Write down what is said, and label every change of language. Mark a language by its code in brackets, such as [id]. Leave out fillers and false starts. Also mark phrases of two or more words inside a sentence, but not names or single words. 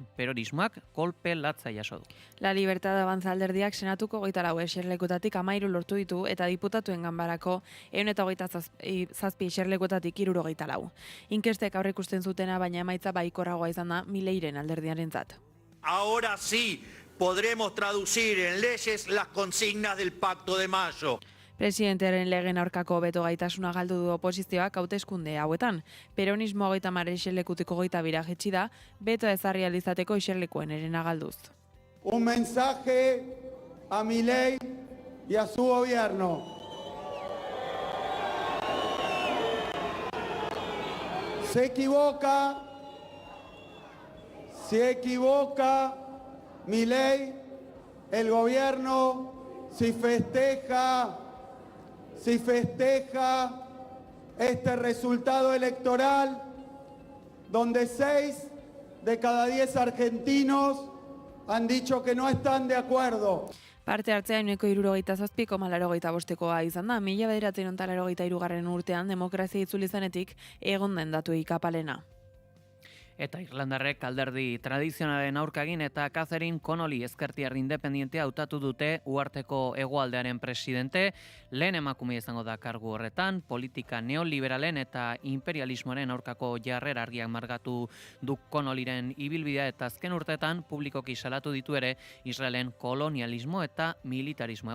[eu] Peronismoak kolpe latza jaso du. La Libertad Avanza alderdiak senatuko 24 eserlekutatik 13 lortu ditu eta diputatuen ganbarako 127 eserlekutatik 74. Inkestek aurreikusten zutena baina emaitza baikorragoa izan da Mileiren alderdiarentzat. [es] Ahora sí podremos traducir en leyes las consignas del Pacto de Mayo. [eu] Presidentearen legen aurkako beto gaitasuna galdu du oposizioak hauteskunde hauetan. Peronismo 30 eserlekutiko 22 jetzi da, beto ezarri ahal izateko eserlekuen erena galduz. [es] Un mensaje a Milei y a su gobierno. Se equivoca Milei, el gobierno, si festeja este resultado electoral, donde 6 de cada 10 argentinos han dicho que no están de acuerdo. [eu] Parte hartzea 67,85 izan da, 1983 urtean demokrazia itzuli zenetik egon den datuik apalena. Eta Irlandarrek alderdi tradizionalen aurkagin eta Catherine Connolly ezkertiar independientea hautatu dute uharteko hegoaldearen presidente, lehen emakume izango da kargu horretan, politika neoliberalen eta imperialismoaren aurkako jarrera argiak margatu du Connollyren ibilbidea eta azken urteetan publikoki salatu ditu ere Israelen kolonialismo eta militarismo.